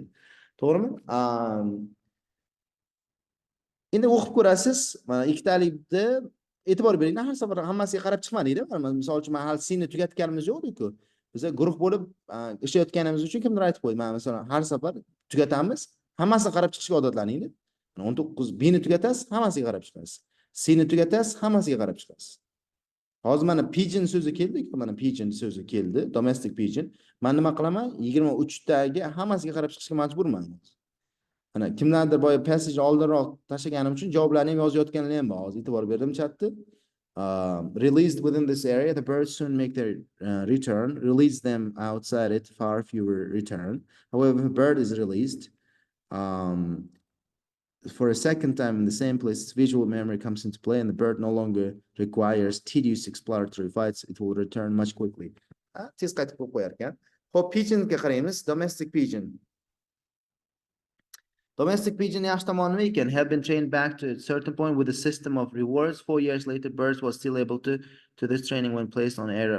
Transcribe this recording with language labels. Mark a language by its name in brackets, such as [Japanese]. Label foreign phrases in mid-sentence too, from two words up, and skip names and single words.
[Uzbek] To'g'rimi? Endi o'qib ko'rasiz. Mana ikkitalikda e'tibor bering. Har safar hammasiga qarab chiqmadingda. Misol uchun men hali seni tugatganimiz yo'q-ku. Biz guruh bo'lib ishlayotganimiz uchun kimdir aytib qo'ydi. Men masalan har safar tugatamiz, hammasiga qarab chiqishga odatlaning. 19 B ni tugatasiz, hammasiga qarab chiqasiz. C ni tugatasiz, hammasiga qarab chiqasiz. Hozir mana pigeon so'zi keldi, mana pigeon so'zi keldi, [English] domestic pigeon. [Uzbek] Men nima qilaman? 23 taga hammasiga qarab chiqishga majburman. Mana kimlardir boya passage oldinroq tashlaganim uchun javoblarni ham yozayotganlar ham bor. Hozir e'tibor berdim chatda. [English] released within this area, the birds soon make their return. Release them outside it, far fewer return. However, if a bird is released for a second time in the same place, its visual memory comes into play, and the bird no longer requires tedious exploratory fights. It will return much quickly. [Uzbek] Tez qaytib qo'yib qo'yar ekan. Xo'p, pigeonga qaraymiz. [English] Domestic pigeon. Domestic pigeon [Uzbek] yaxshi tomoni nima ekan? [English] Have been trained back to a certain point with a system of rewards. 4 years later, birds was still able to this training when placed on error.